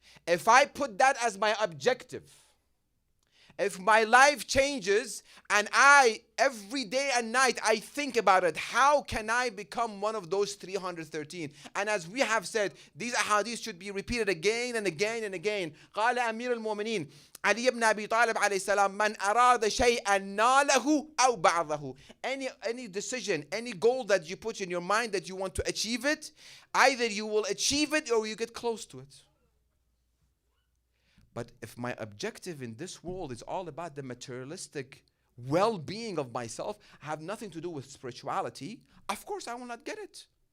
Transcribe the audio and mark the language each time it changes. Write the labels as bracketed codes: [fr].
[en] If I put that as my objective, if my life changes and every day and night, I think about it, how can I become one of those 313? And as we have said, these ahadith should be repeated again and again and again. [ar] قال أمير المؤمنين علي بن أبي طالب عليه السلام من أراد شيئا ناله أو بعضه. [en] Any decision, any goal that you put in your mind that you want to achieve it, either you will achieve it or you get close to it. But if my objective in this world is all about the materialistic well-being of myself, have nothing to do with spirituality, of course I will not get it.